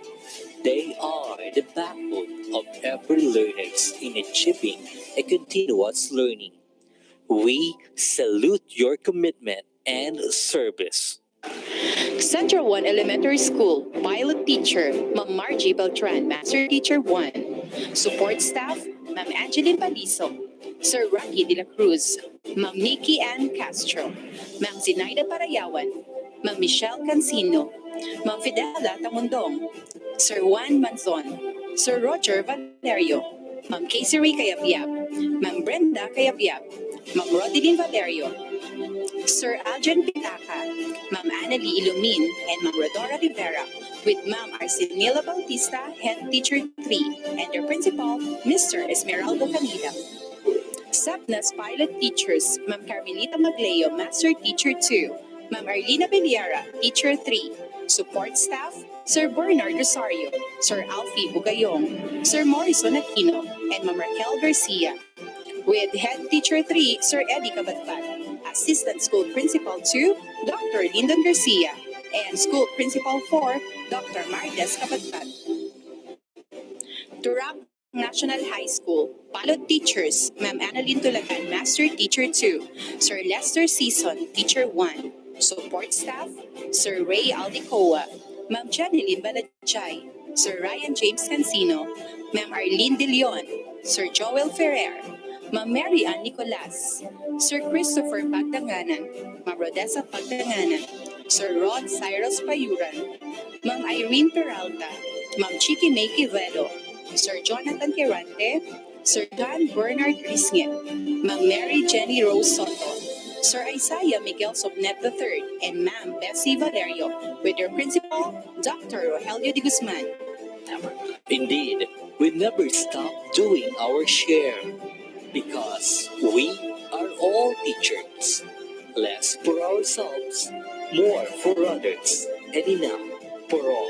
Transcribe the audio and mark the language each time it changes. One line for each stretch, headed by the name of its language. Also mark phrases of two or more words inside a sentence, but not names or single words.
English: They are the backbone of every learners in achieving a continuous learning. We salute your commitment and service. Central 1 Elementary School, Pilot Teacher, Ma'am Margie Beltran, Master Teacher 1. Support Staff, Ma'am Angeline Paliso, Sir Rocky de la Cruz, Ma'am Nikki Ann Castro, Ma'am Zinaida Parayawan, Ma'am Michelle Cancino, Ma'am Fidela Tamundong, Sir Juan Manzon, Sir Roger Valerio, Ma'am Casey Ray Kayabyab, Ma'am Brenda Kayabyab, Ma'am Rodeline Valerio, Sir Aljan Pitaka, Ma'am Annalie Ilumin, and Ma'am Rodora Rivera, with Ma'am Arsenila Bautista, Head Teacher 3, and their principal, Mr. Esmeraldo Canida. SAPNA's pilot teachers, Ma'am Carmelita Magleo, Master Teacher 2, Ma'am Arlina Beliara, Teacher 3. Support staff, Sir Bernard Rosario, Sir Alfie Bugayong, Sir Morrison Aquino, and Ma'am Raquel Garcia. With Head Teacher 3, Sir Eddie Cabatbat, Assistant School Principal 2, Dr. Lyndon Garcia, and School Principal 4, Dr. Martes Cabatbat. Turap National High School, Pilot Teachers, Ma'am Annalyn Tulagan, Master Teacher 2, Sir Lester Season, Teacher 1. Support Staff, Sir Ray Aldicoa, Ma'am Janeline Balachay, Sir Ryan James Cancino, Ma'am Arlene De Leon, Sir Joel Ferrer, Ma'am Mary Ann Nicolas, Sir Christopher Pagdanganan, Ma'am Rodessa Pagdanganan, Sir Rod Cyrus Payuran, Ma'am Irene Peralta, Ma'am Chiki May Quevedo, Sir Jonathan Quirante, Sir John Bernard Risngit, Ma'am Mary Jenny Rose Soto, Sir Isaiah Miguel Sobnet III, and Ma'am Bessie Valerio, with their principal, Dr. Rogelio de Guzman. Indeed, we never stop doing our share because we are all teachers. Less for ourselves, more for others, and enough for all.